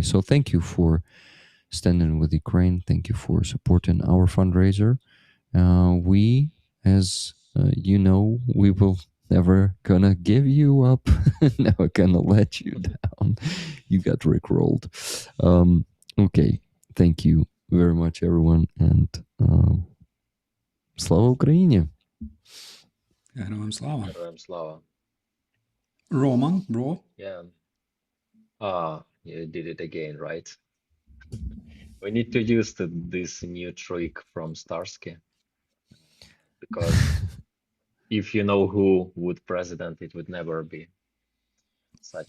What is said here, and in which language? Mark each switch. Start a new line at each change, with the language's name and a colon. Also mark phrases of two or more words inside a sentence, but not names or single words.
English: So thank you for standing with Ukraine. Thank you for supporting our fundraiser. We, as you know, we will never gonna give you up. Never gonna let you down. You got rickrolled. Okay, thank you very much, everyone, and
Ukrainian: Слава Україні. Героям слава. Героям слава.
English: Roman, bro. Yeah. You did it again, right? We need to use this new trick from Starsky. Because if you know who would president, it would never be such.